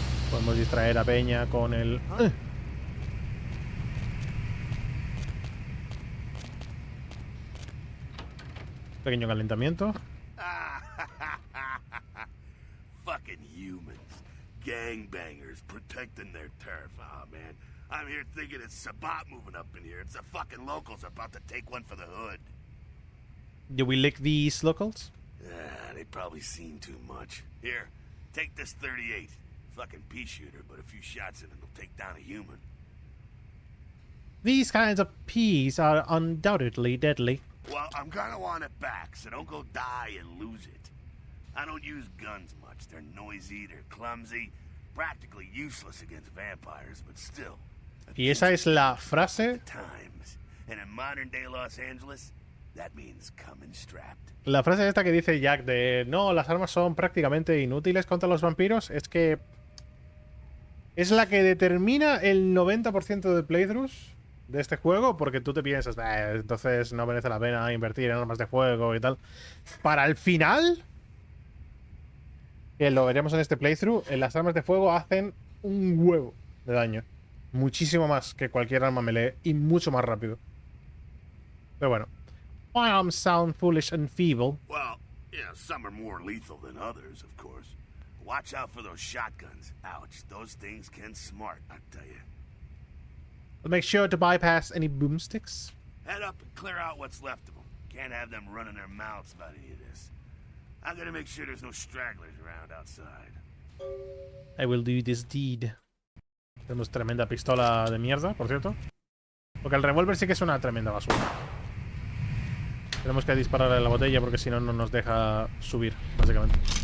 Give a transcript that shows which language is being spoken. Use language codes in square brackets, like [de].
[es] Podemos distraer a Peña con el... Pequeño calentamiento. [en] Fucking humans. Gangbangers protecting their turf. Oh, man. I'm here thinking it's Sabat moving up in here. It's the fucking locals about to take one for the hood. Do we lick these locals? They've probably seen too much. Here, take this 38. Fucking pea shooter, but a few shots in it will take down a human. These kinds of peas are undoubtedly deadly. Well, I'm gonna want it back, so don't go die and lose it. I don't use guns much. They're noisy, they're clumsy, practically useless against vampires, but still. [es] Y esa es la frase. [en] Times. And in modern day Los Angeles, That means coming strapped. [es] La frase esta que dice Jack de no, las armas son prácticamente inútiles contra los vampiros es que es la que determina el 90% de playthroughs de este juego, porque tú te piensas, entonces no merece la pena invertir en armas de fuego y tal. Para el final, que lo veremos en este playthrough, las armas de fuego hacen un huevo de daño. Muchísimo más que cualquier arma melee y mucho más rápido. Pero bueno. [en] Firearms sound foolish and feeble. Well, yeah, some are more lethal than others, of course. Watch out for those shotguns. Ouch, those things can smart, I tell you. But make sure to bypass any boomsticks. Head up and clear out what's left of them. Can't have them running their mouths about any of this. I'm gonna make sure there's no stragglers around outside. I will do this deed. [es] Tenemos tremenda pistola de mierda, por cierto. Porque el revólver sí que es una tremenda basura. Tenemos que dispararle a la botella porque si no, no nos deja subir, básicamente.